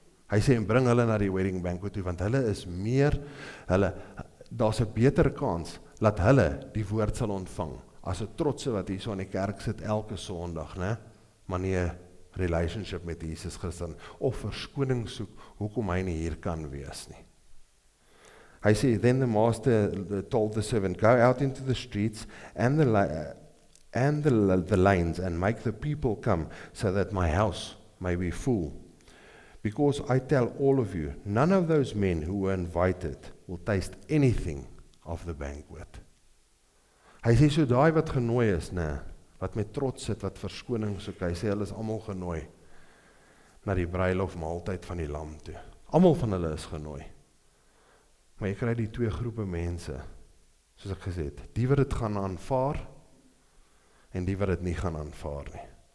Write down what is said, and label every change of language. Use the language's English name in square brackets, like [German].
[Afrikaans] Hy sê, en bring hulle na die wedding banquet toe, want hulle is meer, daar's 'n beter kans, dat hulle die woord sal ontvang, as 'n trotse wat hier so in die kerk sit elke Sondag, maar nie 'n relationship met Jesus Christus, of verskoning soek, hoekom hy nie hier kan wees nie. Hy sê, [English] then the master told the servant, Go out into the streets and the lanes and make the people come, so that my house may be full. Because I tell all of you, none of those men who were invited will taste anything of the banquet. [Afrikaans] Hy sê so daai wat genooi is, wat met trots sit, wat verskoning soek, hy sê hulle is almal genooi na die bruilof maaltyd van die lam toe. Almal van hulle is genooi. Maar jy kry die twee groepe mense, soos ek gesê het, die wat dit gaan aanvaar, en die wat dit nie gaan aanvaar nie.